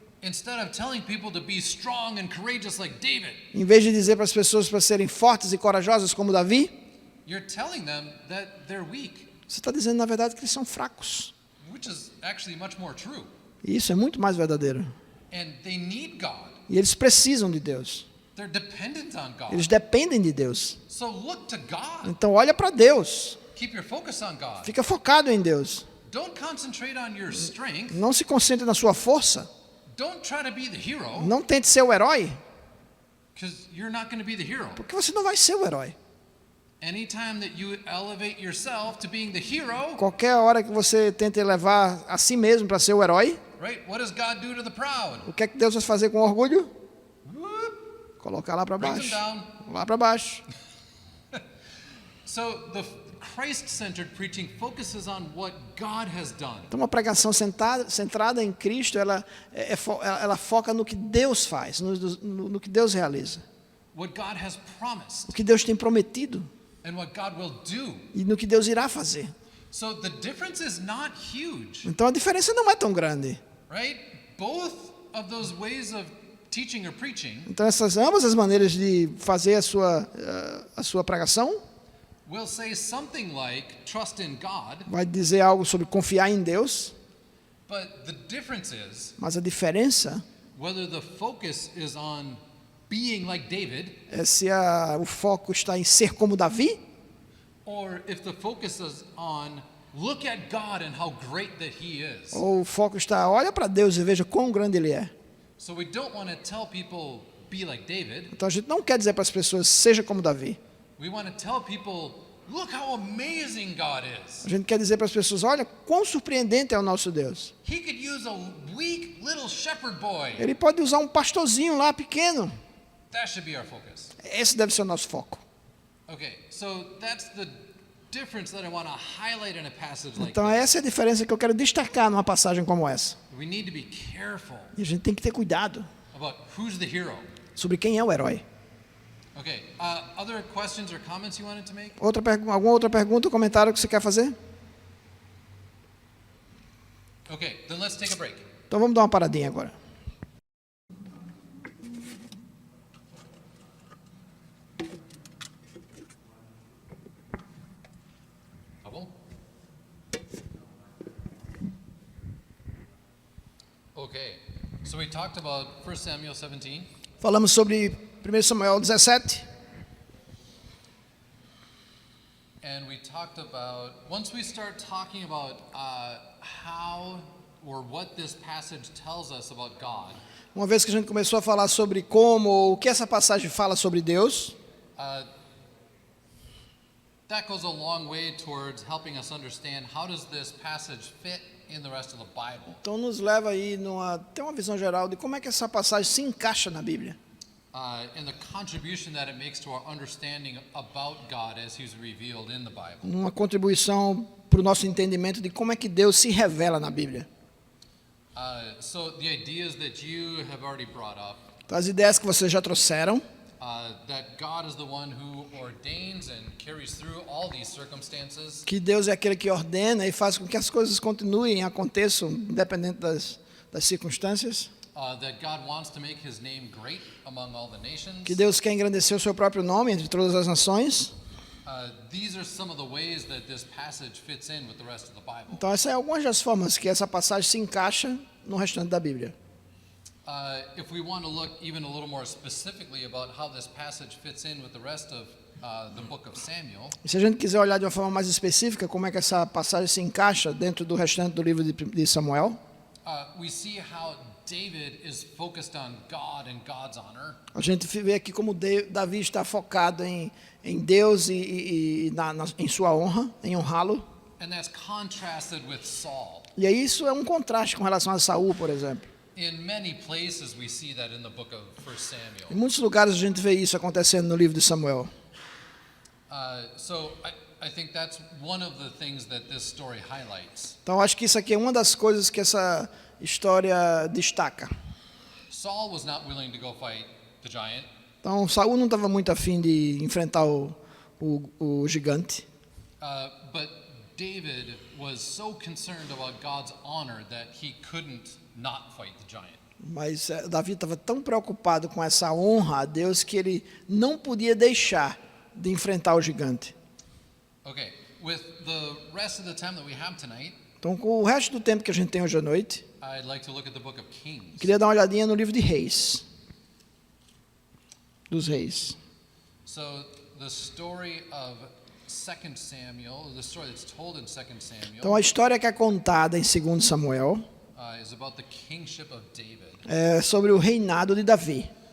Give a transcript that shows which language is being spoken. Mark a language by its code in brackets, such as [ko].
[en] Instead of telling people to be strong and courageous like David, [pt] Em vez de dizer para as pessoas para serem fortes e corajosas como Davi, [en] you're telling them that they're weak, [pt] você está dizendo na verdade que eles são fracos. [en] which is actually much more true. [pt] E isso é muito mais verdadeiro. [en] And they need God. [pt] E eles precisam de Deus. [en] They're dependent on God. [pt] Eles dependem de Deus. [en] So look to God. [pt] Então olha para Deus. [en] Keep your focus on God. [pt] Fica focado em Deus. [en] Don't concentrate on your strength. [pt] Não se concentre na sua força. [en] Don't try to be the hero, [pt] Não tente ser o herói, [en] because you're not going to be the hero. [pt] porque você não vai ser o herói. [en] Anytime that you elevate yourself to being the hero, [pt] Qualquer hora que você tente levar a si mesmo para ser o herói, [en] right? What does God do to the proud? [pt] o que é que Deus vai fazer com orgulho? Whoop, Colocar lá para [en] brings them [pt] baixo. [en] down. [pt] Lá para baixo. [en] So the Christ-centered preaching focuses on what God has done. [pt] Então, uma pregação centrada em Cristo, ela foca no que Deus faz, no que Deus realiza, [en] What God has promised [pt] o que Deus tem prometido [en] and what God will do. [pt] e no que Deus irá fazer. [en] So the difference is not huge, [pt] Então, a diferença não é tão grande. [en] right? Both of those ways of teaching or preaching [pt] Então, ambas as maneiras de fazer a sua pregação [en] will say something like trust in God, [pt] vai dizer algo sobre confiar em Deus, [en] but the difference is [pt] mas a diferença [en] whether the focus is on being like David [pt] é se o foco está em ser como Davi [en] or if the focus is on look at God and how great that he is. [pt] ou o foco está olha para Deus e veja quão grande Ele é. [en] So we don't want to tell people be like David. [pt] Então a gente não quer dizer para as pessoas seja como Davi. [en] We want to tell people look how amazing God is. [pt] A gente quer dizer para as pessoas olha quão surpreendente é o nosso Deus. [en] He could use a weak little shepherd boy. [pt] Ele pode usar um pastorzinho lá pequeno. [en] That should be our focus. [pt] Esse deve ser o nosso foco. [en] Okay, so that's the difference that I want to highlight in a passage like [pt] Então [en] this. [pt] essa é a diferença que eu quero destacar numa passagem como essa. [en] We need to be careful [pt] E a gente tem que ter cuidado [en] about who's the hero. [pt] sobre quem é o herói. [en] Okay, other questions or comments you wanted to make? [pt] Alguma outra pergunta ou comentário que você quer fazer? [en] Okay, then let's take a break. [pt] Então vamos dar uma paradinha agora. [en] Couple. Okay, so we talked about 1 Samuel 17. [pt] Falamos sobre 1 Samuel 17. [en] And we talked about, once we start talking about how or what this passage tells us about God, [pt] Uma vez que a gente começou a falar sobre como, ou o que essa passagem fala sobre Deus, [en] that goes a long way towards helping us understand how does this passage fit in the rest of the Bible. [pt] então nos leva aí ter uma visão geral de como é que essa passagem se encaixa na Bíblia. [en] And the contribution that it makes to our understanding about God as He's revealed in the Bible. [pt] Uma contribuição para o nosso entendimento de como é que Deus se revela na Bíblia. [en] So the ideas that you have already brought up, [pt] Então, as ideias que vocês já trouxeram, [en] that God is the one who ordains and carries through all these circumstances, [pt] que Deus é aquele que ordena e faz com que as coisas continuem, aconteçam, independente das circunstâncias. [en] that God wants to make His name great among all the nations. [pt] Que Deus quer engrandecer o seu próprio nome entre todas as nações. [en] These are some of the ways that this passage fits in with the rest of the Bible. [pt] Então, essas são algumas das formas que essa passagem se encaixa no restante da Bíblia. [en] If we want to look even a little more specifically about how this passage fits in with the rest of the book of Samuel, [pt] E se a gente quiser olhar de uma forma mais específica como é que essa passagem se encaixa dentro do restante do livro de Samuel, [en] we see how David is focused on God and God's honor. [pt] a gente vê aqui como Davi está focado em Deus em sua honra, em honrá-lo. [en] And that's contrasted with Saul. [pt] E aí isso é um contraste com relação a Saul, por exemplo. [en] In many places we see that in the book of 1 [pt] Em [en] Samuel. [pt] muitos lugares a gente vê isso acontecendo no livro de Samuel. [en] So I think that's one of the things that this story highlights. [pt] Então acho que isso aqui é uma das coisas que essa história destaca. [en] Saul was not willing to go fight the giant. [pt] Então Saul não estava muito afim de enfrentar o gigante. [en] But David was so concerned about God's honor that he couldn't not fight the giant. [pt] Mas Davi estava tão preocupado com essa honra a Deus que ele não podia deixar de enfrentar o gigante. [en] Okay, with the rest of the time that we have tonight, [pt] Então, com o resto do tempo que a gente tem hoje à noite, [en] I'd like to look at the book of Kings. [pt] queria dar uma olhadinha no livro de Reis. Dos Reis. [en] So the story of 2 Samuel, the story that's told in 2 Samuel, [pt] Então, a história que é contada em 2 Samuel [en] is about the kingship of David. [pt] é sobre o reinado de Davi.